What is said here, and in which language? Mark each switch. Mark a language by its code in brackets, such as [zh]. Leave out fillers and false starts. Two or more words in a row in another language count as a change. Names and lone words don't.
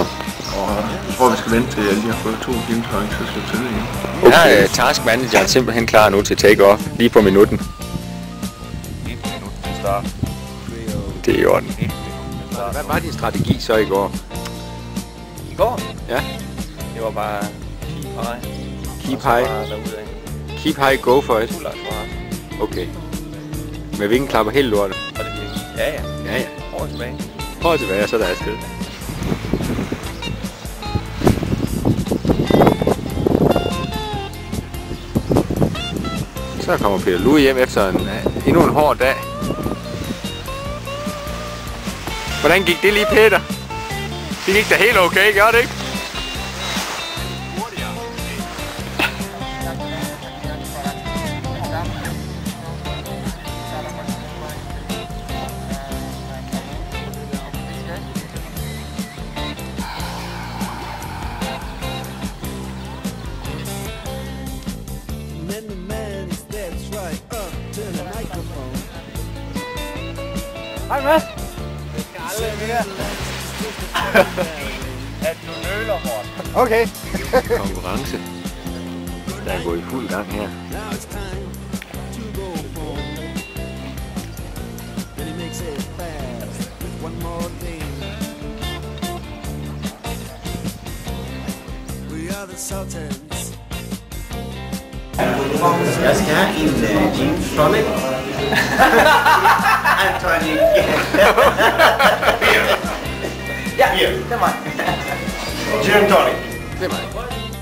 [da] Og jeg tror, vi skal vente til alle de har fået 2 gamespoint, så skal vi til igen. Okay. Ja, [en] task manager [da] er simpelthen klar nu til take-off. Lige på minutten. 1 minut til start. Det er i orden. 1 minut til start. Hvad var din strategi så i går? I går? Ja. Det var bare [en] keep high. Keep high. Keep high, go for it. [da] Fuld akkurat. Okay. Med vingeklapper helt lortet. Og det gik. Ja, ja. Ja, ja. Over tilbage. Prøv tilbage, så er der afsted. Så kommer Peter Lue hjem efter endnu en hård dag. Hvordan gik det lige, Peter? Det gik da helt okay, gør det ikke? [en] Then the man steps right up to the microphone. [da] Hej Mads. Det skal aldrig mere. At du nøler, Morten. Okay. Konkurrence. Der er gået i fuld gang her. [en] Now it's time to go home. Then he makes it fast with one more thing. We are the Sultans. [da] Jeg skal have en gin tonic. Anthony. Ja, det er mig. Gin tonic. Det er mig.